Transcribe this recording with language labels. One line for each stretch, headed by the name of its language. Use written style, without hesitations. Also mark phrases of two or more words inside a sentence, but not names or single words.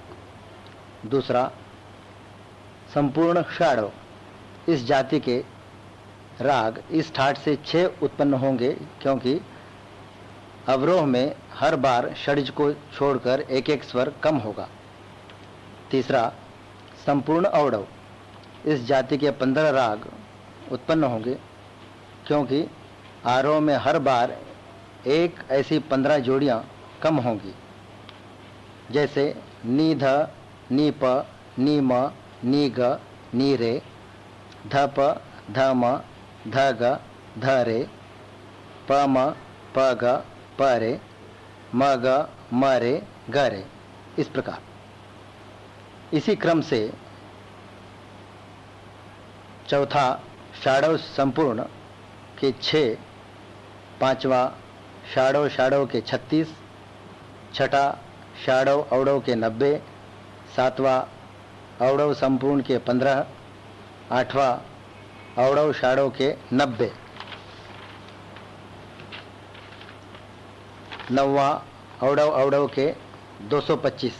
Hindi: दूसरा संपूर्ण षाडव, इस जाति के राग इस ठाट से 6 उत्पन्न होंगे, क्योंकि अवरोह में हर बार षड्ज को छोड़कर एक एक स्वर कम होगा। तीसरा संपूर्ण औडव, इस जाति के 15 राग उत्पन्न होंगे, क्योंकि आरोह में हर बार एक ऐसी 15 जोड़ियां कम होंगी, जैसे नी ध, नी प, नी म, नी ग, नी रे, ध प, ध म, ध ग, ध रे, प म, प ग, प रे, म ग, म रे, ग रे। इस प्रकार इसी क्रम से चौथा षाडव संपूर्ण के 6, पांचवा षाडव षाडव के 36, छठा षाडव औडव के 90, सातवां औडव संपूर्ण के 15, आठवां औडव षाडव के 90, नौवां औडव औडव के 225।